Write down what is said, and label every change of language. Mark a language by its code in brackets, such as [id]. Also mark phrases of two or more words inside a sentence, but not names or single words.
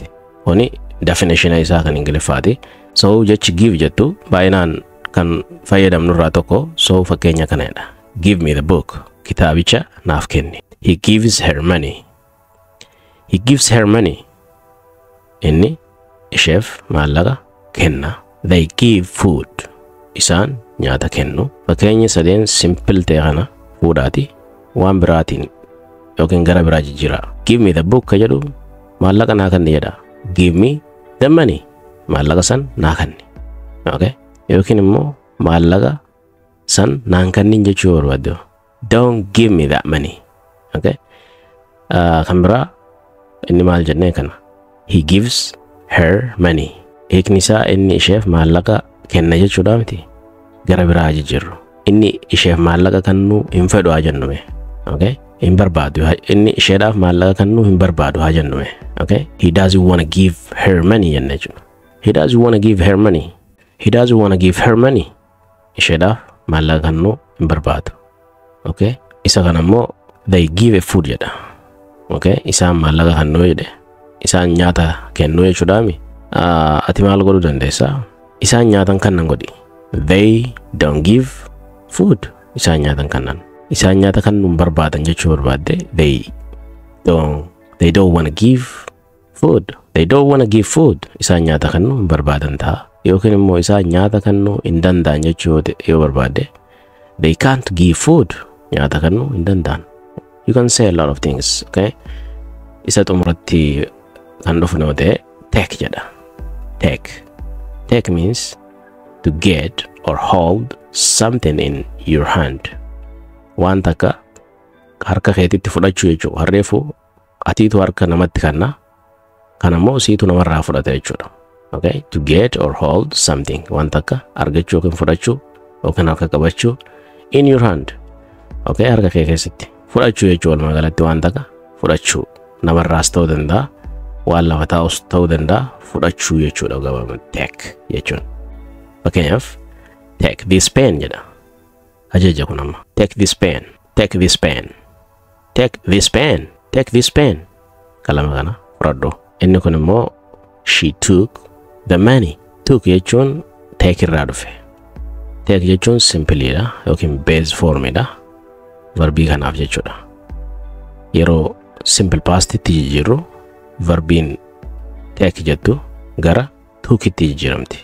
[om] Kuni definition isaa kan Ingiliffaati. So jechi give jettu baay'inaan kan fayyadamnu irraa tokko. So fakkeenya kanadha. [en] Give me the book. [om] Kitaabicha naaf kenni. [en] He gives her money. He gives her money. [om] Inni isheef maallaqa kenna. [en] They give food. [om] Isaan nyaata kennu. Fakkeenya sadeen simple ta'e kana fuudhaati waan biraatiin yookiin gara biraa jijjiira. [en] Give me the book [om] ka jedhu maallaqa naa kenni jedha. [en] Give me the money. [om] Maallaqa san naa kenni. Okay? Yookiin immoo maallaqa san naan kennin jechuu barbaadu. [en] Don't give me that money. Okay? [om] Kan biraa inni maal jennee kana. [en] He gives her money. [om] Hiikni isaa inni isheef maallaqa kenna jechuudha miti. Gara biraa jijjiirru. Inni isheef maallaqa kennu hin fedhu haa jennume. Okay? Hin barbaadu. Inni isheedhaaf maallaqa kennu hin barbaadu haa jennume. [en] Okay? He doesn't want to give her money [om] jenne jechuudha. [en] He doesn't want to give her money. He doesn't want to give her money. [om] Isheedhaaf maallaqa kennu hin barbaadu. Okay? Isa kana immoo [en] they give a food [om] jedha. Okay? Isaan maallaqa kennu jedhe. Isaan nyaata kennu jechuudha mi. Ati maal godhuu dandeessaa? Isaan nyaatan kennan godhi. [en] They don't give food. [om] Isaan nyaatan kennan. Isaan nyaata kennu hin barbaadan jechuu barbaadde. [en] They don't want to give food. They don't want to give food. [om] Isaan nyaata kennu hin barbaadan ta'a. Yookiin immoo isaan nyaata kennu hin danda'an jechuu yoo barbaadde. [en] They can't give food. [om] Nyaata kennu hin danda'an. [en] You can say a lot of things. Okay? [om] Isa xumuratti kan dhufne yoo ta'e take jedha. [en] Take. Take means to get or hold something in your hand. [om] Waan takka harka keetitti fudhachuu jechuudha. Harreefu atiitu harka namatti kenna. Kanammoo siitu namarraa fudhata jechuudha. Okay? [en] To get or hold something. [om] Waan takka argachuu yookiin fudhachuu yookiin harka qabachuu [en] in your hand. [om] Okay? Harka kee keessatti fudhachuu jechuudha walumaa galatti waan takka fudhachuu. Namarraas ta'uu danda'a. Waan lafa taa'us ta'uu danda'a. Fudhachuu jechuudha gabaabumatti take jechuun. Fakkeenyaaf [en] take this pen [om] jedha. Ajaja kun amma. [en] Take this pen. Take this pen. Take this pen. Take this pen. [om] Kalama kana fudhadhu. Inni kun immoo [en] she took the money. [om] Took jechuun take irraa dhufe. Take jechuun simply dha yookiin [en] base form [om] dha. Verbii kanaaf jechuudha. Yeroo [en] simple past [om] itti jijjiirru verbiin take jettu gara took itti jijjiiramti.